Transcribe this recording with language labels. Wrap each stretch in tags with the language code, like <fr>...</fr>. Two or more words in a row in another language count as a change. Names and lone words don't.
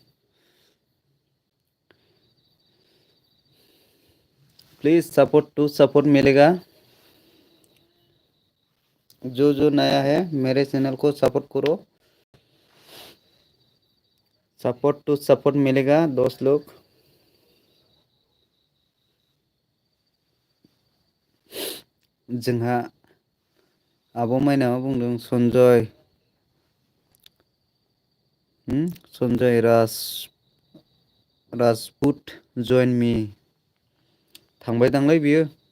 <en>please support to support</en> <hi>मिलेगा। जो नया है मेरे चैनल को सपोर्ट करो।</hi> <en>support to support</en> <hi>मिलेगा दोस्त लोग।</hi> <brx>जोंहा आब' माइनावा बुंदों सनजय सनजय राजपुत जइन मि थांबायदांलै बियो।</brx>